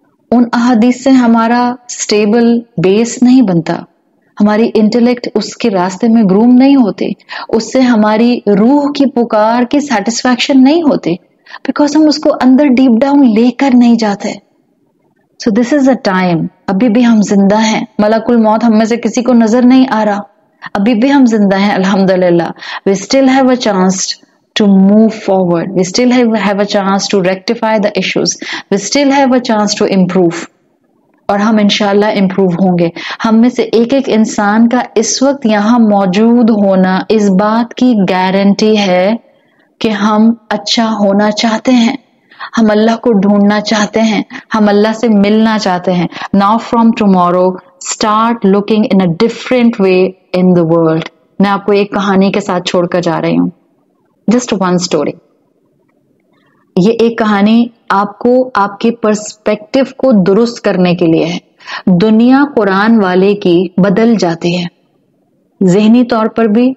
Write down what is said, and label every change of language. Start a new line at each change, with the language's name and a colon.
Hindi: उन अहादीस से हमारा स्टेबल बेस नहीं बनता, हमारी इंटेलेक्ट उसके रास्ते में ग्रूम नहीं होती, उससे हमारी रूह की पुकार की सेटिस्फैक्शन नहीं होती, बिकॉज हम उसको अंदर डीप डाउन लेकर नहीं जाते.
English: So this is a time.
Hindi: अभी भी हम जिंदा हैं. मलकुल मौत हम में से किसी को नजर नहीं आ रहा, अभी भी हम जिंदा हैं अल्हम्दुलिल्लाह.
English: We still have a chance to move forward. We still have a chance to rectify the issues. We still have a chance to improve.
Hindi: और हम इंशाल्लाह इम्प्रूव होंगे. हम में से एक एक इंसान का इस वक्त यहाँ मौजूद होना इस बात की गारंटी है कि हम अच्छा होना चाहते हैं, हम अल्लाह को ढूंढना चाहते हैं, हम अल्लाह से मिलना चाहते हैं.
English: Now from tomorrow start looking in a different way in the world.
Hindi: मैं आपको एक कहानी के साथ छोड़कर जा रही हूँ.
English: Just one story.
Hindi: ये एक कहानी आपको आपके पर्सपेक्टिव को दुरुस्त करने के लिए है. दुनिया कुरान वाले की बदल जाती है ज़हनी तौर पर भी.